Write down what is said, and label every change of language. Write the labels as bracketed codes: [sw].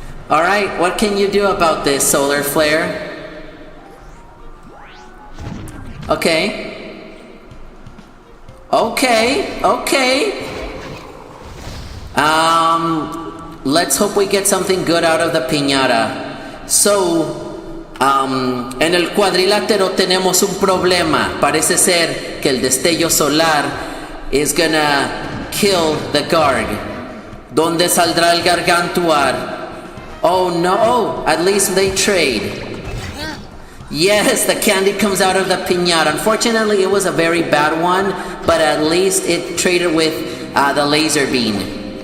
[en] Alright, what can you do about this, Solar Flare? Okay. Okay. Let's hope we get something good out of the piñata. [es] So, en el cuadrilátero tenemos un problema. Parece ser que el destello solar [en] is gonna kill the Garg. [es] ¿Dónde saldrá el Gargantuar? [en] Oh no, at least they trade. Yes, the candy comes out of the piñata. Unfortunately, it was a very bad one, but at least it traded with the laser beam.